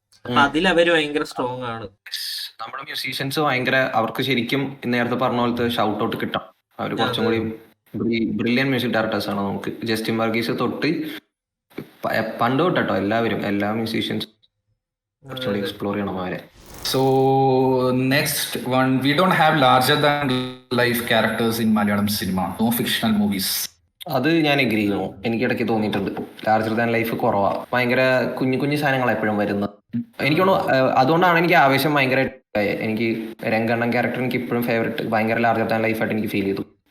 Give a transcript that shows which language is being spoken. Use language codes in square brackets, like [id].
[ml] അപ്പൊ അതിൽ അവര് ഭയങ്കര സ്ട്രോങ് ആണ്. നമ്മുടെ മ്യൂസീഷ്യൻസ് ഭയങ്കര, അവർക്ക് ശരിക്കും നേരത്തെ പറഞ്ഞ പോലത്തെ ഷൗട്ട് ഔട്ട് കിട്ടാം. അവർ കുറച്ചും കൂടി ബ്രില്യൻ മ്യൂസിക് ഡയറക്ടേഴ്സ് ആണ്. നമുക്ക് ജസ്റ്റിൻ വർഗീസ് തൊട്ട് പണ്ട് തൊട്ടോ എല്ലാ മ്യൂസീഷ്യൻസും കുറച്ചുകൂടി എക്സ്പ്ലോർ ചെയ്യണം അവരെ. [en] So next one, we don't have larger than life characters in Malayalam cinema. No fictional movies. [ml] അത് ഞാൻ എഗ്രി ചെയ്യുന്നു. എനിക്ക് ഇടയ്ക്ക് തോന്നിയിട്ടുണ്ട് ലാർജർ ദാൻ ലൈഫ് കുറവാ. ഭയങ്കര കുഞ്ഞു സാധനങ്ങൾ എപ്പോഴും വരുന്നത്. എനിക്ക് തോന്നുന്നു അതുകൊണ്ടാണ് എനിക്ക് ആവേശം ഭയങ്കര. എനിക്ക് രംഗണ്ണൻ ക്യാരക്ടർ എനിക്ക് ഇപ്പോഴും ഫേവറേറ്റ്, ഭയങ്കര ലാർജർ ദാൻ ലൈഫ് ആയിട്ട് എനിക്ക് ഫീൽ ചെയ്തു.